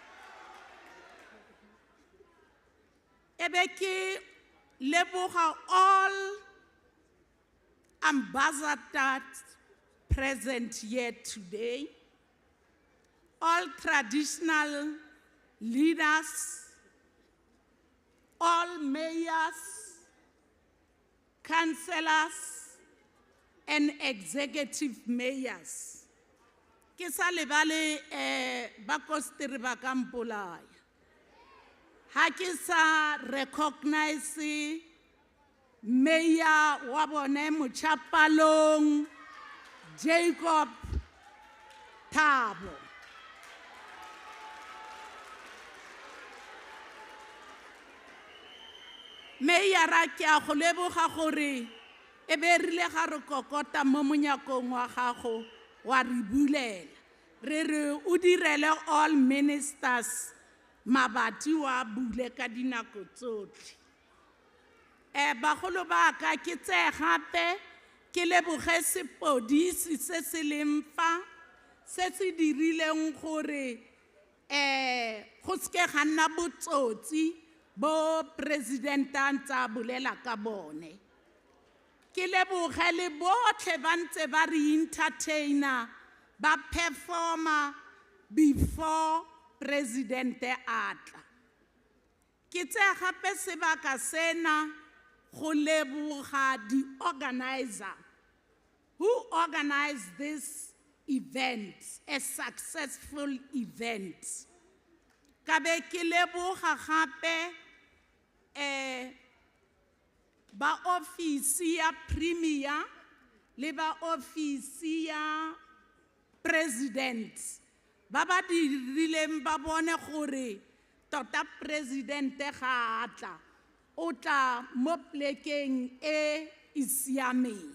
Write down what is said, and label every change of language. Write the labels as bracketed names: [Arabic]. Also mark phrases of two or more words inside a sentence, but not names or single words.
[Tswana] Ebeki leboga [English] all ambassadors present here today, all traditional leaders, all mayors, councillors, and executive mayors. [Tswana] Ke sa lebale ba Koster ba ka mpolaya. Ha ke sa recognize Mayor wa bone Motšapalong Jacob Thabo. Mayor a ke a go leboga gore e be rile ga re kokota mo monyakong wa gago wa re bulela. Re re o direle [English] all ministers [Tswana] mabati wa bule ka dinako tsotlhe. Bagolo ba ka ke tse gape ke leboge sepodisi se se leng fa se se dirileng gore go seke ga nna botsotsi bo president a ntse a bolela ka bone. Ke leboge le botlhe ba ntse ba re entertainer ba performer before president a tla. Ke tse gape sebaka sena go leboga [English] the organizer who organized this event, a successful event. [Tswana] Ka be ke leboga gape ba ofisi ya premier le ba ofisi ya president ba ba dirileng ba bone gore tota president ga atla o tla mo plekeng e siameng.